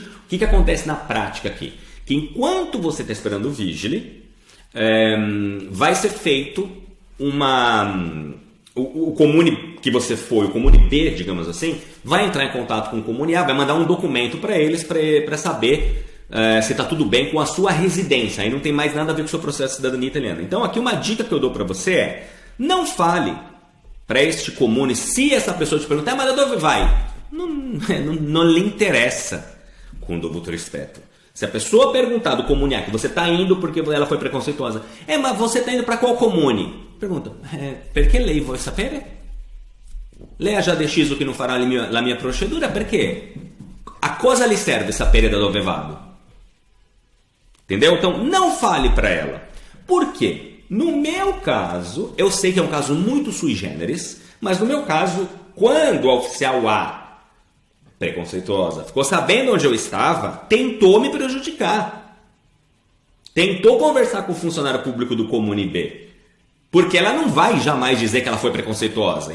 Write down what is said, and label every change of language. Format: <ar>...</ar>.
<pt>O que acontece na prática aqui? Que enquanto você está esperando o vigile, vai ser feito o comune que você foi, o comune B, digamos assim, vai entrar em contato com o comune A, vai mandar um documento para eles para saber se está tudo bem com a sua residência. Aí não tem mais nada a ver com o seu processo de cidadania italiana. Então aqui uma dica que eu dou para você é: não fale para este comune, se essa pessoa te perguntar, mas onde vai? Não lhe interessa, com</pt> <it>dovuto rispetto.</it> <pt>Se a pessoa perguntar do comune A que você está indo porque ela foi preconceituosa, mas você está indo para qual comune? Pergunta,</pt> <it>perché lei vuole sapere? Lei ha già deciso che non farà la mia procedura? Perché? A cosa lhe serve sapere da dove vado?</it> <pt>Entendeu? Então não fale para ela. Por quê? No meu caso, eu sei que é um caso muito sui generis, mas no meu caso, quando a oficial A, preconceituosa, ficou sabendo onde eu estava, tentou me prejudicar. Tentou conversar com o funcionário público do comune B. Porque ela não vai jamais dizer que ela foi preconceituosa.</pt>